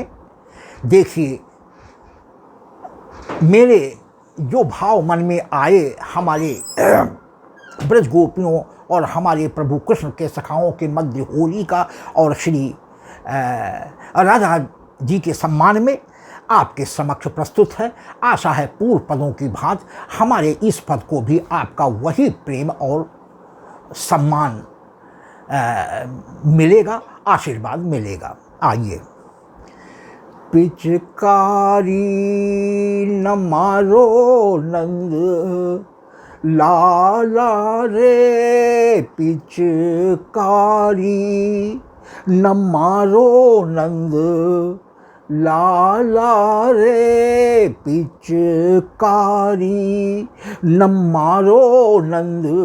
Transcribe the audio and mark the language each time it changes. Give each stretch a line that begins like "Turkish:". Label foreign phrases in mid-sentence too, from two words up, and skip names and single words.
Hindi: देखिए, मेरे जो भाव मन में आए हमारे ब्रज गोपियों और हमारे प्रभु कृष्ण के सखाओं के मध्य होली का और श्री राधा जी के सम्मान में आपके समक्ष प्रस्तुत है। आशा है पूर्व पदों की भांति हमारे इस पद को भी आपका वही प्रेम और सम्मान मिलेगा, आशीर्वाद मिलेगा। आइए,
Braj: पिचकारी न मारो नंद लाला रे, पिचकारी न मारो नंद लाला रे, पिचकारी न मारो नंद